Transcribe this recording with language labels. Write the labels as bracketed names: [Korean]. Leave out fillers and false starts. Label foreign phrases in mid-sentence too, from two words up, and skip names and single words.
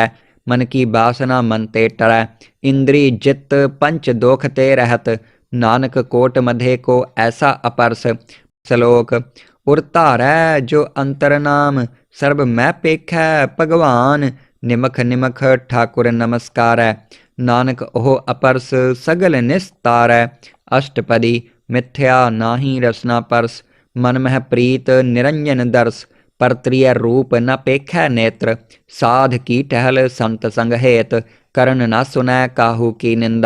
[Hindi] मन की बासना मन ते टरै इंद्री जित पंच दोख ते रहत। नानक कोट मधे को ऐसा अपरस। श्लोक उर धारै जो अंतर नाम सर्ब मैं पेखै भगवान। निमख निमख ठाकुर नमस्कारै। नानक उह अपरस सगल निसतारै। अशटपदी मिथिआ नाही रसना परस। मन महि प्रीत निरंजन दरस। परत्रिय रूप न पेखै नेतर। साध की टहिल संत संग हेत। करन न सुनै काहू की निंदा।